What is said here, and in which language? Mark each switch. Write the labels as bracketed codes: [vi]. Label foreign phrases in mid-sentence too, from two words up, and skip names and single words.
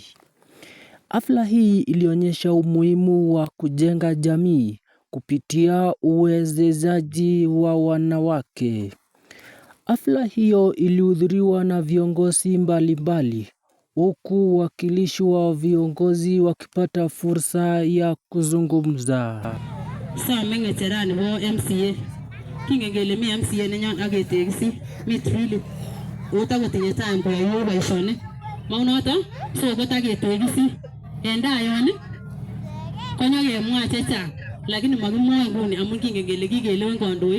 [sw] Hafla hii ilionyesha umuhimu wa kujenga jamii kupitia uwezeshaji wa wanawake. Hafla hiyo ilihudhuriwa na viongozi mbalimbali, huku wakilishi wa viongozi wakipata fursa ya kuzungumza. [kln] Some ngecherani bo MCA. Kingengele mi MCA nenyon agetegisi mi trili. Utakotinye time koyoe boisionik. Maunoto so kotagetegisi. Enda yon konyokemwa chechang lakini makimwoe nguni amun kingengele kikelewen kandoik.